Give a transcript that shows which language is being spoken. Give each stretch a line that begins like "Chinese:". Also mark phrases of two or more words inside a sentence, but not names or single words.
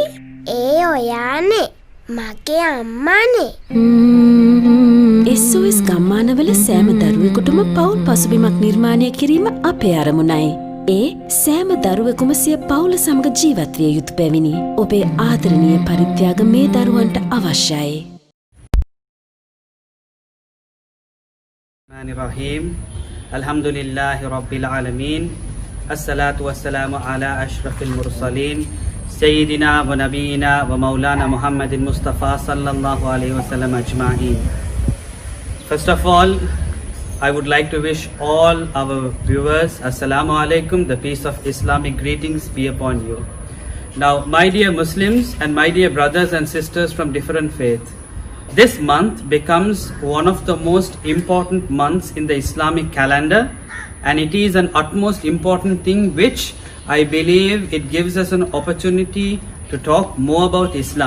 Sinhala: ඒ ඔයානේ, මගේ අම්මානේ. SOS ගම්මානවල සෑම දරුවෙකුටම පවුල් පසුබිමක් නිර්මාණය කිරීම අපේ අරමුණයි. ඒ සෑම දරුවෙකුම සිය පවුල සමග ජීවත් විය යුතු බැවිනි. ඔබේ ආදරණීය පරිත්‍යාග මේ දරුවන්ට අවශ්‍යයි.
Arabic: بسم الله الرحمن الرحيم. الحمد لله رب العالمين. الصلاة والسلام على أشرف المرسلين. سيدنا ونبينا ومولانا محمد مصطفى صلى الله عليه وسلم أجمعين.
English: First of all, I would like to wish all our viewers
Arabic: السلام عليكم,
English: the peace of Islamic greetings be upon you. Now, my dear Muslims and my dear brothers and sisters from different faiths, this month becomes one of the most important months in the Islamic calendar, and it is an utmost important thing which I believe it gives us an opportunity to talk more about Islam.